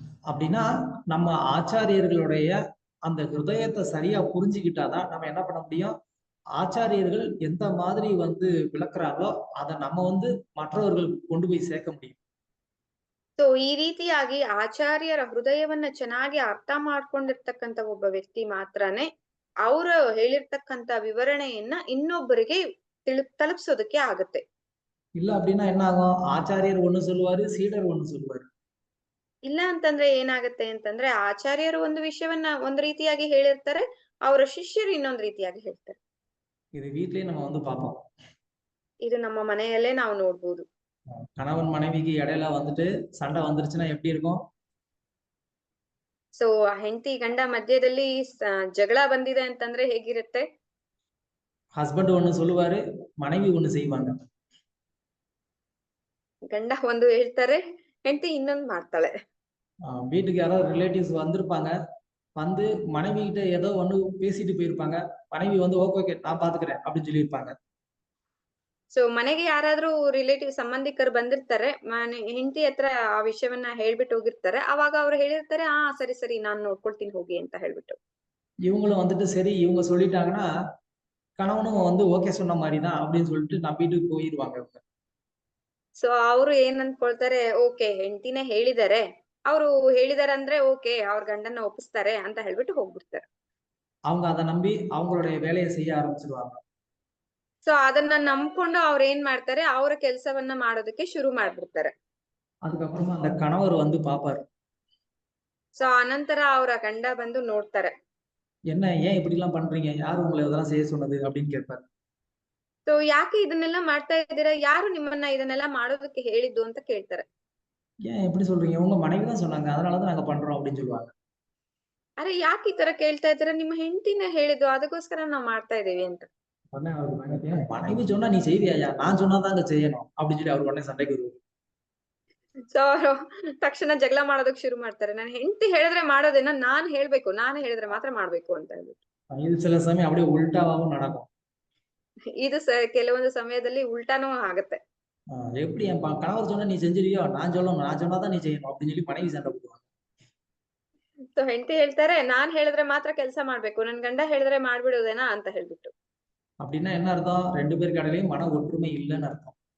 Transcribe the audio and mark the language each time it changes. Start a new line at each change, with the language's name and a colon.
Tamil: அப்படின்னா நம்ம ஆச்சாரியர்களுடைய அந்த ஹிருதயத்தை சரியா புரிஞ்சுக்கிட்டாதான் நம்ம என்ன பண்ண முடியும்? ஆச்சாரியர்கள் எந்த மாதிரி வந்து விளக்குறாங்களோ அதை நம்ம வந்து மற்றவர்களுக்கு கொண்டு போய் சேர்க்க முடியும்.
Kannada: ಸೊ ಈ ರೀತಿಯಾಗಿ ಆಚಾರ್ಯರ ಹೃದಯವನ್ನ ಚೆನ್ನಾಗಿ ಅರ್ಥ ಮಾಡ್ಕೊಂಡಿರ್ತಕ್ಕಂತ ಒಬ್ಬ ವ್ಯಕ್ತಿ ಮಾತ್ರನೇ ಅವರು ಹೇಳಿರ್ತಕ್ಕಂತ ವಿವರಣೆಯನ್ನ ಇನ್ನೊಬ್ಬರಿಗೆ ತಲುಪಿಸೋದಕ್ಕೆ ಆಗುತ್ತೆ.
Tamil: இல்ல அப்படின்னா என்ன ஆகும்? ஆச்சாரியர் ஒண்ணு சொல்லுவாரு, சீடர் ஒண்ணு சொல்லுவாரு.
Kannada: ಇಲ್ಲ ಅಂತಂದ್ರೆ ಏನಾಗುತ್ತೆ ಅಂತಂದ್ರೆ ಆಚಾರ್ಯರು ಒಂದು ವಿಷಯವನ್ನ ಒಂದು ರೀತಿಯಾಗಿ ಹೇಳಿರ್ತಾರೆ, ಅವರ ಶಿಷ್ಯರು ಇನ್ನೊಂದು ರೀತಿಯಾಗಿ ಹೇಳ್ತಾರೆ.
Tamil: இது வீட்லயே நம்ம வந்து பார்ப்போம்.
Kannada: ಇದು ನಮ್ಮ ಮನೆಯಲ್ಲೇ ನಾವು ನೋಡ್ಬೋದು.
Tamil: கணவன் மனைவிக்கு இடையில வந்துட்டு சண்டை வந்துருச்சுன்னா எப்படி இருக்கும்?
Kannada: ಸೊ ಹೆಂಡತಿ ಗಂಡ ಮಧ್ಯದಲ್ಲಿ ಜಗಳ ಬಂದಿದೆ ಅಂತಂದ್ರೆ ಹೇಗಿರುತ್ತೆ?
Tamil: ஹஸ்பண்ட் ஒண்ணு சொல்லுவாரு, மனைவி ஒண்ணு செய்வாங்க.
Kannada: ಗಂಡ ಒಂದು ಹೇಳ್ತಾರೆ, ಹೆಂಡತಿ ಇನ್ನೊಂದು ಮಾಡ್ತಾಳೆ.
Tamil: வீட்டுக்கு யாராவது ரிலேட்டிவ்ஸ் வந்திருப்பாங்க, வந்து மனைவி கிட்ட ஏதோ ஒண்ணு பேசிட்டு போயிருப்பாங்க, மனைவி வந்து ஓகே நான் பாத்துக்கிறேன் அப்படின்னு சொல்லியிருப்பாங்க.
Kannada: ಸೊ ಮನೆಗೆ ಯಾರಾದ್ರೂ ರಿಲೇಟಿವ್ ಸಂಬಂಧಿಕರು ಬಂದಿರ್ತಾರೆ, ಹೆಂಡತಿ ಹತ್ರ ಆ ವಿಷಯವನ್ನ ಹೇಳ್ಬಿಟ್ಟು ಹೋಗಿರ್ತಾರೆ, ಅವಾಗ ಅವ್ರು ಹೇಳಿರ್ತಾರೆ ಸರಿ ಸರಿ ನಾನ್ ನೋಡ್ಕೊಳ್ತೀನಿ ಹೋಗಿ ಅಂತ ಹೇಳ್ಬಿಟ್ಟು.
Tamil: இவங்களும் வந்துட்டு சரி இவங்க சொல்லிட்டாங்கன்னா கணவனும் வந்து ஓகே சொன்ன மாதிரிதான் அப்படின்னு சொல்லிட்டு நம்பிட்டு போயிருவாங்க இவங்க.
Kannada: ಸೊ ಅವರು ಏನ್ ಅನ್ಕೊಳ್ತಾರೆ, ಓಕೆ ಹೆಂಡತಿನೇ ಹೇಳಿದಾರೆ, ಅವರು ಹೇಳಿದಾರೆ ಅಂದ್ರೆ ಓಕೆ ಅವ್ರ ಗಂಡನ್ನ ಒಪ್ಪಿಸ್ತಾರೆ ಅಂತ ಹೇಳ್ಬಿಟ್ಟು ಹೋಗ್ಬಿಡ್ತಾರೆ.
Tamil: அவங்க அதை நம்பி அவங்களுடைய வேலையை செய்ய ஆரம்பிச்சிருவாங்க.
Kannada: ಸೊ ಅದನ್ನ ನಂಬ್ಕೊಂಡು ಅವ್ರ ಏನ್ ಮಾಡ್ತಾರೆ, ಅವರ ಕೆಲಸವನ್ನ ಮಾಡೋದಕ್ಕೆ ಶುರು ಮಾಡ್ಬಿಡ್ತಾರೆ.
Tamil: அதுக்கப்புறமா அந்த கணவர் வந்து பாப்பாரு.
Kannada: ಸೊ ಅನಂತರ ಅವರ ಗಂಡ ಬಂದು ನೋಡ್ತಾರೆ.
Tamil: என்ன ஏன் இப்படி எல்லாம் பண்றீங்க, யாரு உங்களை இதெல்லாம் செய்ய சொன்னது அப்படின்னு கேட்பாரு.
Kannada: ಸೊ ಯಾಕೆ ಇದನ್ನೆಲ್ಲ ಮಾಡ್ತಾ ಇದ್ದೀರಾ, ಯಾರು ನಿಮ್ಮನ್ನ ಇದನ್ನೆಲ್ಲ ಮಾಡೋದಕ್ಕೆ ಹೇಳಿದ್ದು ಅಂತ ಕೇಳ್ತಾರೆ.
Tamil: ஏன் எப்படி சொல்றீங்க, உங்க மனைவி தான் சொன்னாங்க அதனாலதான் நாங்க பண்றோம் அப்படின்னு சொல்லுவாங்க.
Kannada: ಅರೆ ಯಾಕೆ ಈ ತರ ಕೇಳ್ತಾ ಇದ್ದೀರಾ, ನಿಮ್ಮ ಹೆಂಡತಿನ ಹೇಳಿದ್ದು ಅದಕ್ಕೋಸ್ಕರ ನಾವ್ ಮಾಡ್ತಾ ಇದೀವಿ ಅಂತ.
Tamil: மனைவி சொன்னா நீ செய்வியா, நான் சொன்னாதாங்க செய்யணும் அப்படின்னு சொல்லி
Kannada: ಅವ್ರು
Tamil: உடனே சண்டைக்கு வருவாரு.
Kannada: ಸೊ ಅವರು ತಕ್ಷಣ ಜಗಳ ಮಾಡೋದಕ್ಕೆ ಶುರು ಮಾಡ್ತಾರೆ, ನಾನು ಹೆಂಡತಿ ಹೇಳಿದ್ರೆ ಮಾಡೋದೇನ ನಾನ್ ಹೇಳ್ಬೇಕು, ನಾನು ಹೇಳಿದ್ರೆ ಮಾತ್ರ ಮಾಡ್ಬೇಕು ಅಂತ ಹೇಳ್ಬಿಟ್ಟು.
Tamil: இது சில சமயம் அப்படியே உல்டாவும் நடக்கும்.
Kannada: ಇದು ಕೆಲವೊಂದು ಸಮಯದಲ್ಲಿ ಉಲ್ಟಾನೂ ಆಗುತ್ತೆ.
Tamil: எப்படி என் கணவர் சொன்னா நீ செஞ்சிருவியோ, நான் சொல்லணும், நான் சொன்னாதான் நீ செய்யணும் அப்படின்னு சொல்லி மனைவி சண்டை போடுவாங்க.
Kannada: ಸೊ ಹೆಂಡತಿ ಹೇಳ್ತಾರೆ, ನಾನ್ ಹೇಳಿದ್ರೆ ಮಾತ್ರ ಕೆಲಸ ಮಾಡ್ಬೇಕು, ನನ್ ಗಂಡ ಹೇಳಿದ್ರೆ ಮಾಡ್ಬಿಡೋದೇನಾ ಅಂತ ಹೇಳ್ಬಿಟ್ಟು.
Tamil: அப்படின்னா என்ன அர்த்தம்? ரெண்டு பேருக்கு இடையிலயும் மன ஒற்றுமை இல்லைன்னு அர்த்தம்.